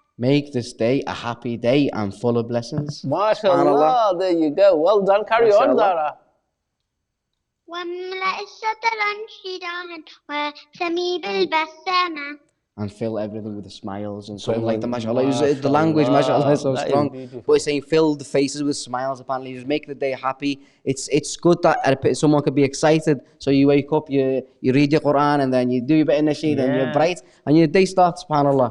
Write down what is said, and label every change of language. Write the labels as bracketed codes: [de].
[en] Make this day a happy day and full of blessings. MashaAllah. There you go. Well done. Carry on, Zahra. [ar] واملأ الشطر انشراحا وسمي بالبسامة. [en] and fill everything with the smiles and something like that, mashallah. The MashaAllah, language, mashallah, is so that is strong. beautiful. But he's saying fill the faces with smiles, apparently. Just make the day happy. It's good that someone could be excited. So you wake up, you read your Quran, and then you do your bit of Nasheed, and you're bright, and your day starts, subhanAllah.